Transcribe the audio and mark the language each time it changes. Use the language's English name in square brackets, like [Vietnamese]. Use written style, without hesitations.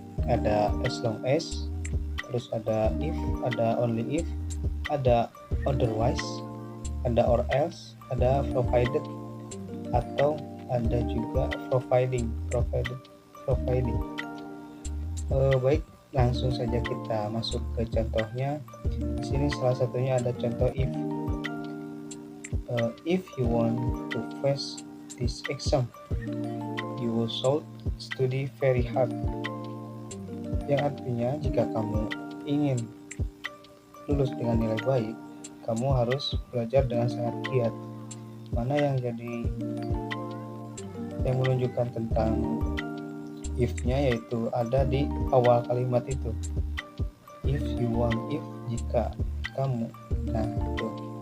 [Indonesian] Ada as long as, terus ada if, ada only if, ada otherwise, ada or else, ada provided, atau ada juga providing. Baik, langsung saja kita masuk ke contohnya. Di sini salah satunya ada contoh if. [English] If you want to pass this exam, you will should study very hard. [Indonesian] Yang artinya jika kamu ingin lulus dengan nilai baik, kamu harus belajar dengan sangat giat. Mana yang menunjukkan tentang if-nya yaitu ada di awal kalimat itu. [English] If you want, [Indonesian] if jika kamu. Nah, itu.